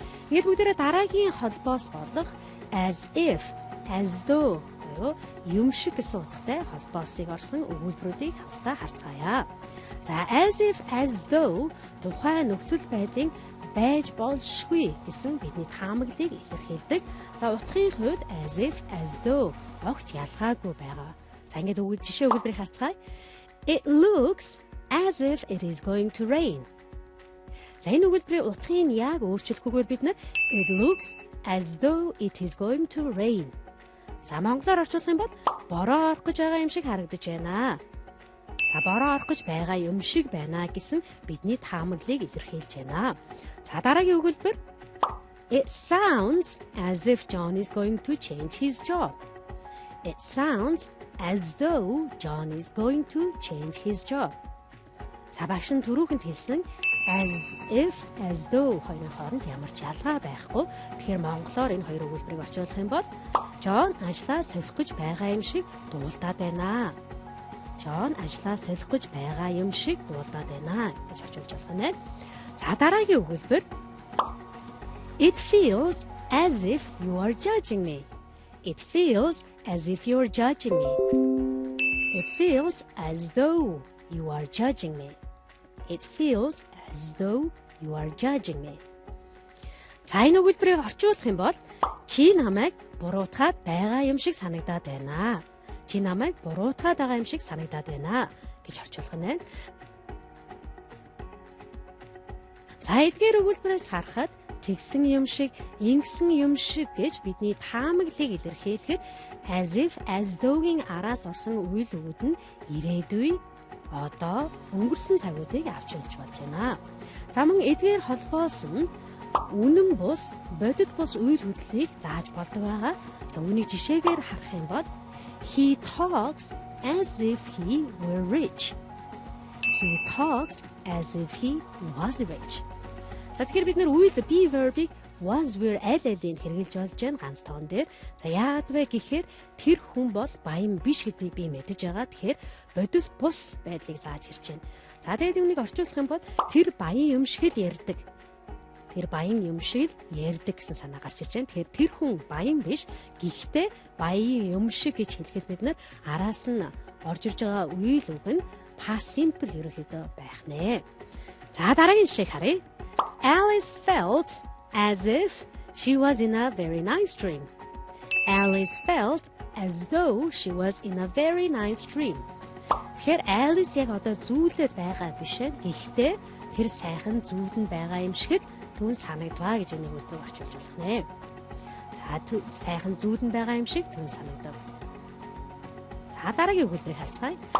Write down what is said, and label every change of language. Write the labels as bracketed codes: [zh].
[mn] Ингээд бүгдээрээ дараагийн холбоос болох as if, as though юм шиг гэсэн утгатай холбоосыг орсон өгүүлбэрүүдийг хамтдаа харцгаая. За as if, as though тухайн нөхцөл байдлын байж болшгүй гэсэн бидний таамаглалыг илэрхийлдэг. За утгын хувьд as if, as though огт ялгаагүй байгаа. За ингээд жишээ өгүүлбэрийг харцгаая. [en] It looks as if it is going to rain. [mn] За энэ өгүүлбэрийн утгыг яг өөрчлөхгүйгээр бид нар [en] it looks as though it is going to rain. [mn] За монголоор орчуулах юм бол бороо орох гэж байгаа юм шиг харагдаж байна. За бороо орох гэж байгаа юм шиг байна гэсэн бидний таамаглалыг илэрхийлж байна. За дараагийн өгүүлбэр [en] It sounds as if John is going to change his job. It sounds as though John is going to change his job. [mn] За багш нь түрүүхэнд хэлсэн as if, as though хоёрын хооронд ямар ч ялгаа байхгүй. Тэгэхээр монголоор энэ хоёр өгүүлбэрийг орчуулах юм бол John ажлаа солих гэж байгаа юм шиг дуулдаад байна. John ажлаа солих гэж байгаа юм шиг дуулдаад байна гэж орчуулж болох нь. За дараагийн өгүүлбэр [en] It feels as if you are judging me. It feels as if you are judging me. It feels as though you are judging me. It feels as though you are judging me. [mn] За энэ өгүүлбэрийг орчуулах юм бол чи намайг буруутгаад байгаа юм шиг санагдаад байна. Чи намайг буруутгаад байгаа юм шиг санагдаад байна гэж орчуулах нь. За эдгээр өгүүлбэрээс харахад тэгсэн юм шиг, ингэсэн юм шиг гэж бидний таамаглалыг илэрхийлэхэд as if, as though-гийн араас орсон үйл өгүүд нь ирээдүй, одоо, өнгөрсөн цагуудыг авч явж болж байна. За мөн эдгээр холбоос нь үнэн бус, бодит бус үйл хөдлөлийг зааж болдог байгаа. За үүнийг жишээгээр харах юм бол [en] He talks as if he were rich. He talks as if he was rich. [mn] За тэгэхээр бид нэр үйл be verb-ийг was were added-ийн хэрэгжилж болж байна ганц тоон дээр. За яагаад вэ гэхээр тэр хүн бол баян биш гэдгийг би мэдэж байгаа. Тэгэхээр бодис бус байдлыг зааж ирж байна. За тэгээд үүнийг орчуулах юм бол тэр баян юм шиг л ярьдаг. Тэр баян юм шиг л ярьдаг гэсэн санаа гарч ирж байна. Тэгэхээр тэр хүн баян биш. Гэхдээ баян юм шиг гэж хэлэхэд бид нар араас нь орж ирж байгаа үйл үг нь past simple ерөнхийдөө байх нэ. За дараагийн жишээг харъя. [en] Alice felt as if she was in a very nice dream. Alice felt as though she was in a very nice dream. [mn] Тэгэхээр Alice яг одоо зүйлээд байгаа биш ээ. Гэхдээ тэр сайхан зүүдэн байгаа юм шиг л түүн санагдваа гэж энийг үлдээ орчуулж болох нэ. За сайхан зүүдэн байгаа юм шиг түүн санагдав. За дараагийн өгүүлбэрийг харцгаая.